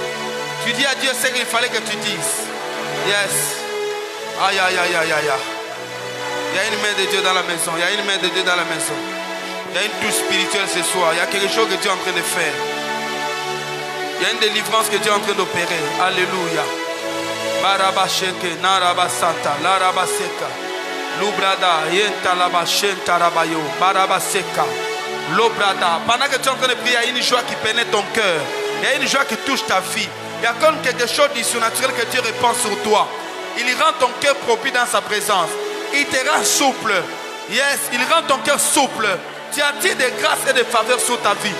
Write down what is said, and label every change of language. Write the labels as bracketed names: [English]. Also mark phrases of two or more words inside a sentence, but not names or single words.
[French] Tu dis à Dieu ce qu'il fallait que tu dises. Yes. Aïe. Il y a une main de Dieu dans la maison. Il y a une une touche spirituelle ce soir. Il y a quelque chose que Dieu est en train de faire. Il y a une délivrance que Dieu est en train d'opérer. Alléluia. Barabasheke, Narabasanta, Larabaseka. Lubrada, Yenta Labashenta Rabayo, Barabaseka, Lobrada. Pendant que tu es en train de prier, il y a une joie qui pénètre ton cœur. Il y a une joie qui touche ta vie. Il y a comme quelque chose de surnaturel que Dieu répand sur toi. Il rend ton cœur propice dans sa présence. Il te rend souple. Yes, il rend ton cœur souple. Tu attires des grâces et des faveurs sur ta vie.